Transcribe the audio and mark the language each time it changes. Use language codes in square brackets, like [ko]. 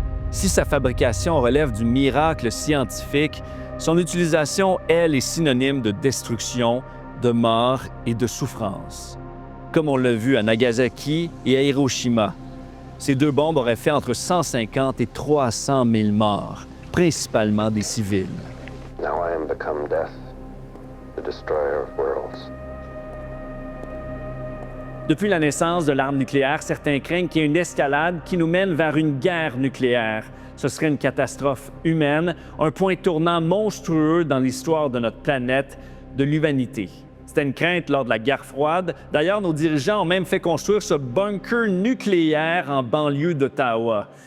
[fr] Si sa fabrication relève du miracle scientifique, son utilisation, elle, est synonyme de destruction, de mort et de souffrance. Comme on l'a vu à Nagasaki et à Hiroshima. Ces deux bombes auraient fait entre 150 et 300 000 morts, principalement des civils. [en] Now I am become death, the destroyer of worlds. [fr] Depuis la naissance de l'arme nucléaire, certains craignent qu'il y ait une escalade qui nous mène vers une guerre nucléaire. Ce serait une catastrophe humaine, un point tournant monstrueux dans l'histoire de notre planète, de l'humanité. C'était une crainte lors de la guerre froide. D'ailleurs, nos dirigeants ont même fait construire ce bunker nucléaire en banlieue d'Ottawa.